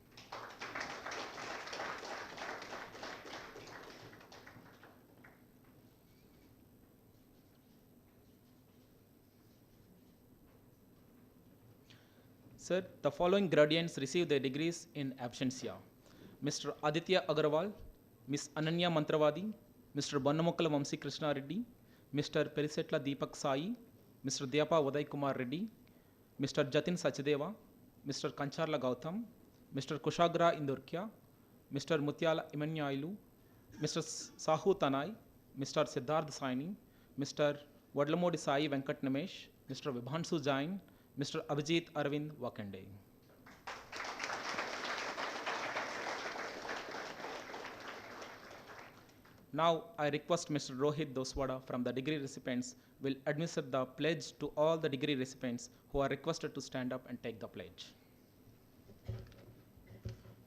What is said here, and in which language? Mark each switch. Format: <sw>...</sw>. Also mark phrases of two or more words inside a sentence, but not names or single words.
<en>Sir, the following graduates receive their degrees in absentia. Mr. Aditya Agarwal, Ms. Ananya Mantravadi, Mr. Bannamukkala Vamsi Krishna Reddy, Mr. Perisetla Deepak Sai, Mr. Dyapa Uday Kumar Reddy, Mr. Jatin Sachdeva, Mr. Kancharla Gautam, Mr. Kushagra Indurkya, Mr. Mutyala Imanyailu, Mr. Sahu Tanai, Mr. Siddharth Saini, Mr. Vadlamodi Sai Venkat Namesh, Mr. Vibhansu Jain, Mr. Abhijit Arvind Wakande. Now I request Mr. Rohit Doswada from the degree recipients will administer the pledge to all the degree recipients who are requested to stand up and take the pledge.</en>